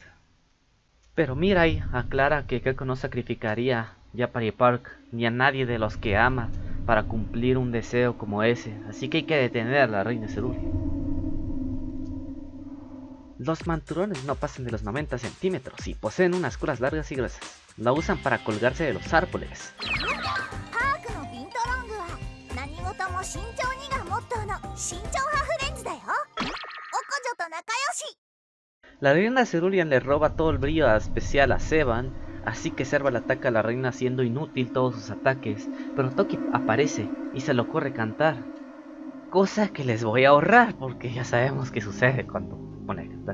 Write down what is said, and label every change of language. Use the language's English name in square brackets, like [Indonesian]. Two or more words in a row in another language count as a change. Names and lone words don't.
[Spanish] Pero Mirai aclara que Kako no sacrificaría a Yapari Park ni a nadie de los que ama para cumplir un deseo como ese, así que hay que detener a la reina Cerulean. Los manturones no pasan de los 90 centímetros y poseen unas colas largas y gruesas. La usan para colgarse de los árboles. [Japanese] パークのビントロングは何事も慎重にがモットーの慎重派フレンズだよ。おこ女と仲良し。 [Spanish] La reina Cerulean le roba todo el brillo especial a Sevan, así que Serval ataca a la reina haciendo inútil todos sus ataques, pero Toki aparece y se le ocurre cantar. Cosa que les voy a ahorrar porque ya sabemos qué sucede cuando pone a cantar.